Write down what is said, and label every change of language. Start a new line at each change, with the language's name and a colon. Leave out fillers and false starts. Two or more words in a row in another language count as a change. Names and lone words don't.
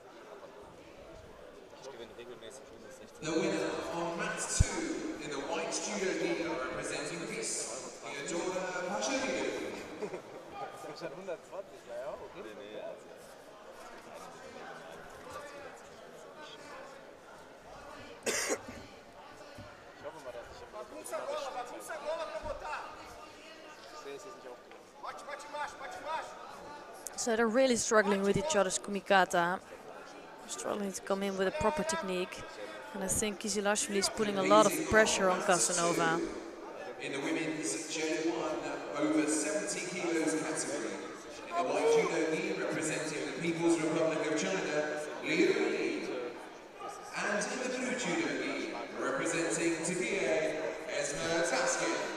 English: The winner on match 2 in the white judo
German: Statt 120, naja, okay. Ich hoffe mal, dass ich
Portuguese: Bagunça a gola pra botar.
German: sehe, es ist nicht aufgelöst.
Portuguese: Bate embaixo, bate embaixo.
English: So they're really struggling with each other's kumikata. Struggling to come in with a proper technique. And I think Kizilashvili is putting a lot of pressure on Casanova. In the women's Gen 1 over 70 kilos category. In the white judo gi representing the People's Republic of China, Liu Li. And in the blue judo gi representing Turkey, Esma Taskin.